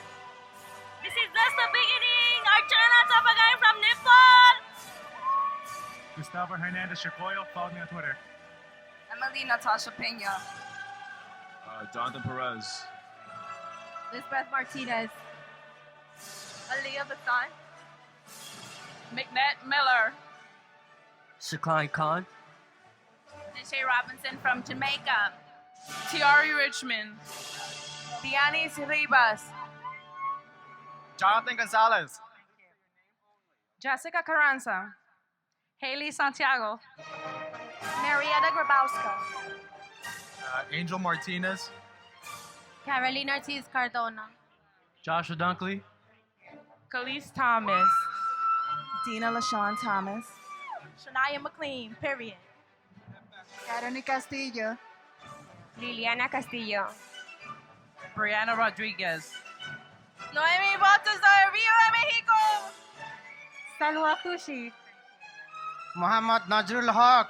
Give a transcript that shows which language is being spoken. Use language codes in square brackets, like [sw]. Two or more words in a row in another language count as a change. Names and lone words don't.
[en] This is just the beginning. Archana Tapagan from Nepal. Gustavo Hernandez Chicoyo, follow me on Twitter. Emily Natasha Pena. Jonathan Perez. Lisbeth Martinez. Aaliyah Bassan. McNett Miller. Shaklai Khan. Deshae Robinson from Jamaica. Tiari Richmond. Dianis Ribas. Jonathan Gonzalez. Jessica Carranza. Haley Santiago. Marietta Grabowska. Angel Martinez. Carolina Ortiz Cardona. Joshua Dunkley. Khalees Thomas. Dina LaShawn Thomas. Shania McLean, period. Karani Castillo. Liliana Castillo. Brianna Rodriguez. Noemi Baltazar, [es] Viva Mexico! [en] Salwa Kushi. Muhammad Najrul Haq.